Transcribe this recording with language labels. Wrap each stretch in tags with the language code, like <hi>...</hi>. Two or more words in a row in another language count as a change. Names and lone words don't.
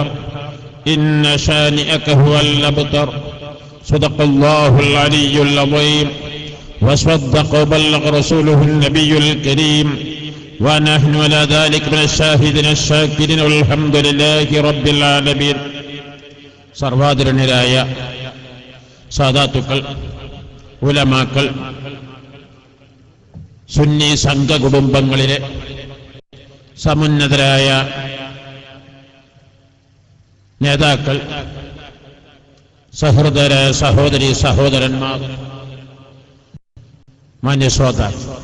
<ar>إن شانئك هو الأبتر. صدق الله العلي العظيم وصدق وبلغ رسوله النبي الكريم ونحن على ذلك من الشاهدين الشاكرين والحمد لله رب العالمين.</ar> <ml>സർവാദരണീയരായ സാദാത്തുക്കൾ, ഉലമാക്കൾ, സുന്നി സംഘ കുടുംബങ്ങളിലെ സമുന്നതരായ നേതാക്കൾ, സഹൃദയരായ സഹോദരി സഹോദരന്മാർ, മാന്യശ്രോതാക്കൾ,</ml>